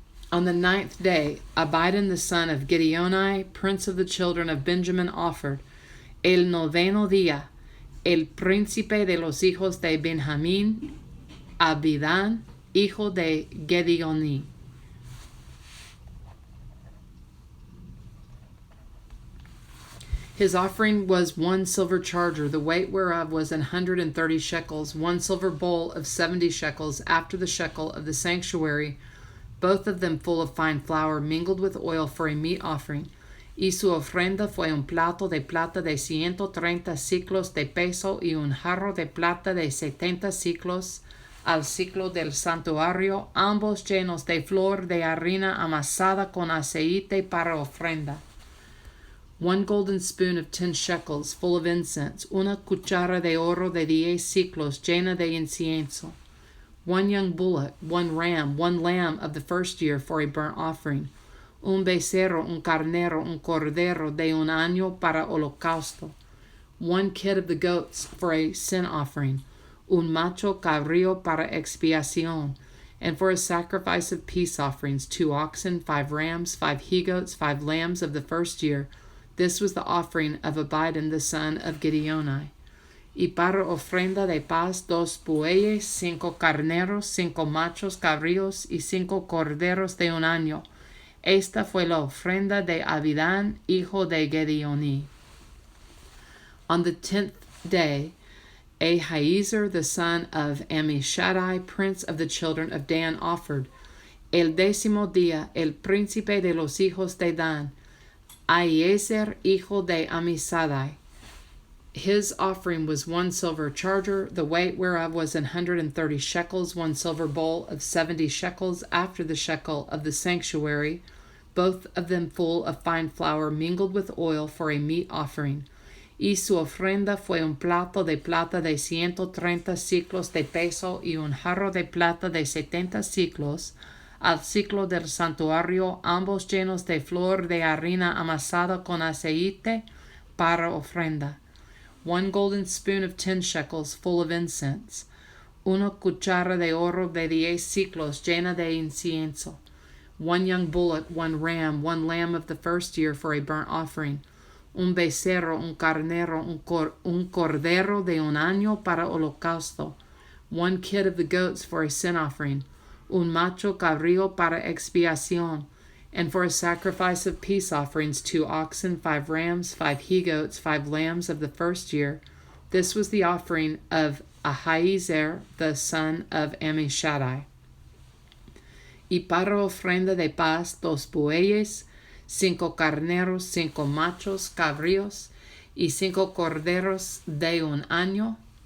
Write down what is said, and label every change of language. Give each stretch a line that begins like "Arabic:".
English: On the 9th day, Abidan the son of Gideoni, prince of the children of Benjamin, offered.
Spanish: El noveno día, el príncipe de los hijos de Benjamín, Abidan, hijo de Gideoni.
English: His offering was 1 silver charger, the weight whereof was 130 shekels, 1 silver bowl of 70 shekels after the shekel of the sanctuary, both of them full of fine flour mingled with oil for a meat offering.
Spanish: Y su ofrenda fue un plato de plata de 130 siclos de peso y un jarro de plata de 70 siclos al ciclo del santuario, ambos llenos de flor de harina amasada con aceite para ofrenda.
English: 1 golden spoon of 10 shekels full of incense,
Spanish: una cuchara de oro de 10 siclos llena de incienso.
English: 1 young bullock, 1 ram, 1 lamb of the first year for a burnt offering.
Spanish: Un becerro, un carnero, un cordero de un año para holocausto.
English: 1 kid of the goats for a sin offering.
Spanish: Un macho cabrío para expiación.
English: And for a sacrifice of peace offerings, 2 oxen, 5 rams, 5 he-goats, 5 lambs of the first year. This was the offering of Abidan the son of Gideoni.
Spanish: Y para ofrenda de paz 2 bueyes, 5 carneros, 5 machos cabríos y 5 corderos de un año. Esta fue la ofrenda de Abidan, hijo de Gideoni.
English: On the 10th day, Ahiezer the son of Ammishaddai, prince of the children of Dan, offered.
Spanish: El 10º día, el príncipe de los hijos de Dan, Ahiezer, hijo de Ammishaddai.
English: His offering was 1 silver charger, the weight whereof was 130 shekels, 1 silver bowl of 70 shekels after the shekel of the sanctuary, both of them full of fine flour mingled with oil for a meat offering.
Spanish: Y su ofrenda fue un plato de plata de 130 siclos de peso y un jarro de plata de 70 siclos al ciclo del santuario, ambos llenos de flor de harina amasada con aceite para ofrenda.
English: 1 golden spoon of 10 shekels full of incense.
Spanish: 1 cuchara de oro de 10 ciclos llena de incienso.
English: 1 young bullock, 1 ram, 1 lamb of the first year for a burnt offering.
Spanish: Un becerro, un carnero, un cordero de un año para holocausto.
English: 1 kid of the goats for a sin offering.
Spanish: Un macho cabrío para expiación.
English: And for a sacrifice of peace offerings, 2 oxen, 5 rams, 5 he-goats, 5 lambs of the first year. This was the offering of Ahiezer, the son of Ammishaddai.
Spanish: Y para ofrenda de paz, 2 bueyes, 5 carneros, 5 machos cabríos, y 5 corderos de un año.